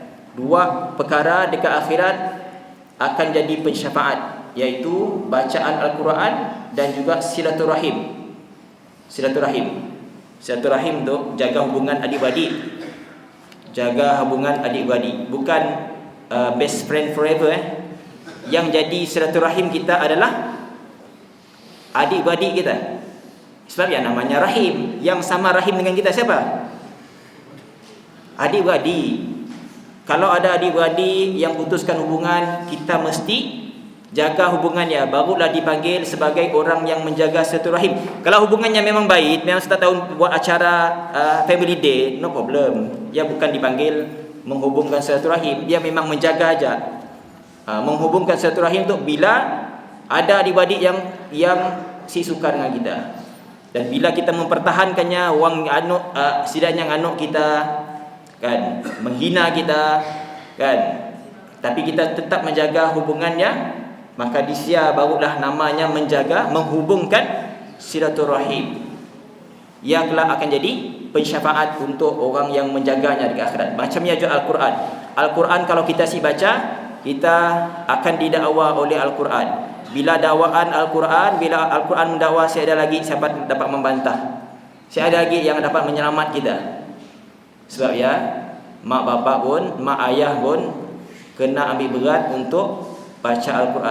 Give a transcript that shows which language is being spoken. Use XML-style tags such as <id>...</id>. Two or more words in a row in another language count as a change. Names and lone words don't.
<ms>2 perkara dekat akhirat akan jadi pensyafaat, iaitu bacaan Al-Quran dan juga silaturahim. Silaturahim tu jaga hubungan adik-beradik. Jaga hubungan adik-beradik. Bukan</ms> <en>best friend forever</en> <ms>Yang jadi silaturahim kita adalah adik-beradik kita. Sebab yang namanya rahim, yang sama rahim dengan kita siapa? Adik-beradik. Kalau ada adik-beradik yang putuskan hubungan, kita mesti jaga hubungannya, barulah dipanggil sebagai orang yang menjaga silaturahim. Kalau hubungannya memang baik, memang setiap tahun buat acara</ms> <en>family day, no problem.</en> <ms>Dia bukan dipanggil menghubungkan silaturahim, dia memang menjaga aja. Menghubungkan silaturahim tu bila ada adik-adik yang si suka dengan kita. Dan bila kita mempertahankannya, orang anuk sidaknya anuk kita kan menghina kita kan, tapi kita tetap menjaga hubungannya, maka disia barulah namanya menjaga, menghubungkan silaturahim. Ia kelak akan jadi pensyafaat untuk orang yang menjaganya di akhirat. Macamnya juga Al-Quran. Al-Quran kalau kita baca, kita akan didakwa oleh Al-Quran. Bila dakwaan Al-Quran, bila Al-Quran mendakwa, saya ada lagi siapa dapat membantah, saya ada lagi yang dapat menyelamat kita. Sebab ya, mak bapak pun, mak ayah pun kena ambil berat untuk baca Al-Quran.</ms>